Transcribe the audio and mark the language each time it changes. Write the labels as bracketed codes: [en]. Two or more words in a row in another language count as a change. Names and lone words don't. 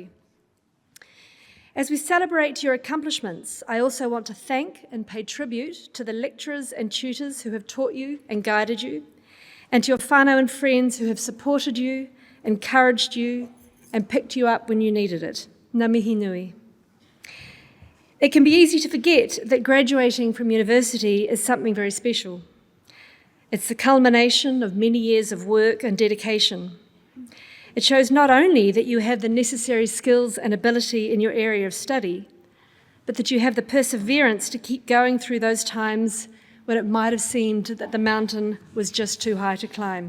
[en] As we celebrate your accomplishments, I also want to thank and pay tribute to the lecturers and tutors who have taught you and guided you, and to your whānau and friends who have supported you, encouraged you, and picked you up when you needed it. [mi] Ngā mihi nui. [en] It can be easy to forget that graduating from university is something very special. It's the culmination of many years of work and dedication. It shows not only that you have the necessary skills and ability in your area of study, but that you have the perseverance to keep going through those times when it might have seemed that the mountain was just too high to climb.